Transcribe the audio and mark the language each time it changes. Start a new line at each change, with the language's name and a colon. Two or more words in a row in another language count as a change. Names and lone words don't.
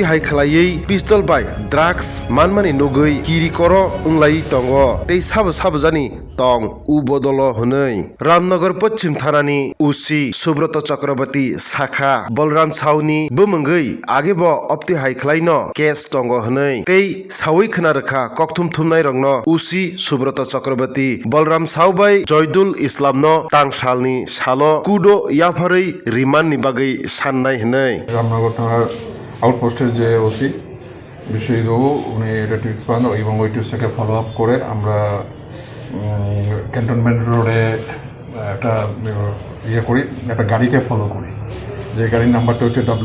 Kok Borok: hai khlaiei pistol bai drugs manmani nugui kiri koro unglai tongo tei sabu jani tong ubodolo hunei Ramnagar Paschim Thanani usi Subroto Chakrabarti Sakha Balram Sauni bumungui agebo opti hai khlaino case tongo hunei tei sawi khnarakha kokthum thumnai rokno usi Subroto Chakrabarti Balram Sau bai Joydul Islam no tangsalni salo kudo yafarei remand ni bagui sannai hunei
Bangla: রামনগর থানার আউটপোস্টের যে ওসি বিষয়বাবু উনি এটা টিপস পান এবং ওই টিপসটাকে
English: follow up
Bangla: করে আমরা ক্যান্টনমেন্ট রোডে একটা করি একটা গাড়িকে ফলো করি যে গাড়ির নাম্বারটা হচ্ছে